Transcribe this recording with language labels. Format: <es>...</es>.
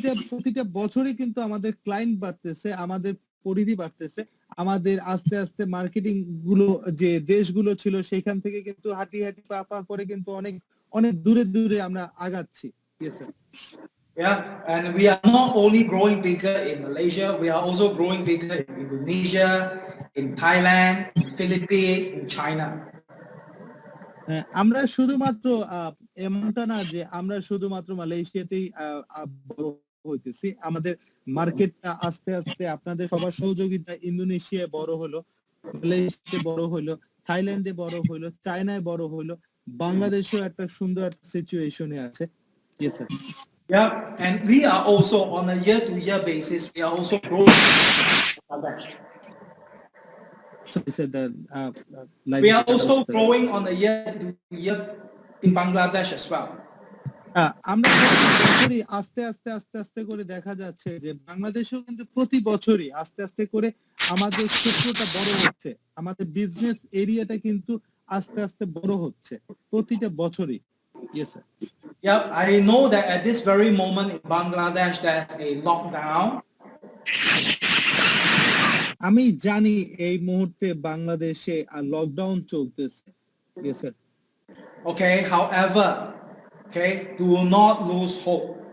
<bn>প্রতিটা বছরই কিন্তু আমাদের ক্লায়েন্ট বাড়তেছে, আমাদের পরিধি বাড়তেছে, আমাদের আস্তে আস্তে মার্কেটিং গুলো যে দেশগুলো ছিল সেখান থেকে কিন্তু হাঁটি পা করে কিন্তু অনেক দূরে আমরা আগাচ্ছি।</bn> <en>Yes, sir. Yeah, and we are not only growing bigger in Malaysia, we are also growing bigger in Indonesia, in Thailand, in Philippines, in China.</en> <bn>আমরা শুধুমাত্র এমনটা না যে আমরা শুধুমাত্র মালয়েশিয়াতেই বড় হইতেছি, আমাদের মার্কেটটা আস্তে আস্তে আপনাদের সবার সহযোগিতা ইন্দোনেশিয়ায় বড় হলো, মালয়েশিয়াতে বড় হলো, থাইল্যান্ডে বড় হলো, চায়নায় বড় হলো, বাংলাদেশেও একটা সুন্দর সিচুয়েশনে আছে।</bn> <en>Yes, sir. Yeah, and we are also on a year-to-year basis. We are also growing. Sorry, sir, We are also growing on a year-to-year in Bangladesh as well.</en> <bn>আমরা বছরই আস্তে আস্তে আস্তে আস্তে করে দেখা যাচ্ছে যে বাংলাদেশেও কিন্তু প্রতি বছরই আস্তে আস্তে করে আমাদের ক্ষেত্রটা বড় হচ্ছে, আমাদের বিজনেস এরিয়াটা কিন্তু আস্তে আস্তে বড় হচ্ছে প্রতিটা বছরই।</bn> <en>Yes, sir. Yeah, I know that at this very moment in Bangladesh there's a lockdown.</en> <bn>আমি জানি এই মুহূর্তে বাংলাদেশে লকডাউন চলতেছে।</bn> <en>Yes, sir. Okay, however, okay, do not lose hope.</en>